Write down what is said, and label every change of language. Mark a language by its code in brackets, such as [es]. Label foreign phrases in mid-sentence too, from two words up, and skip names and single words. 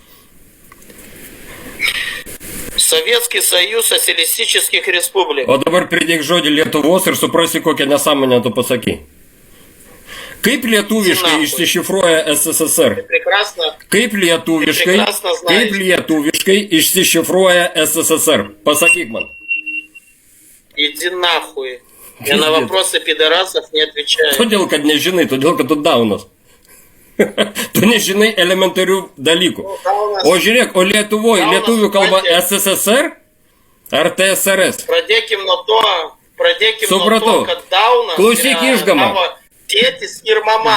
[ru] Советский Союз Социалистических Республик. [lt] O dabar pridėk žodį Lietuvos ir suprasi, kokią nesąmonę tu pasakai. Kaip lietuviškai [ru] Nahui. [lt] išsišifruoja SSR? [ru] Прекрасно. [lt] Kaip lietuviškai, [ru] Прекрасно знаешь. [lt] kaip lietuviškai išsišifruoja SSR? Pasakyk man. [ru] Иди нахуй. Я на вопросы пидорасов не отвечаю. [lt] Todėl, kad nežinai, todėl, kad tu daunas. Tu nežinai elementarių dalykų. O žiūrėk, o Lietuvoje lietuvių kalba SSSR ar TSRS? Pradėkim nuo to, Supratau. kad Daunas Klausyk išgamą. tavo tėtis ir mama.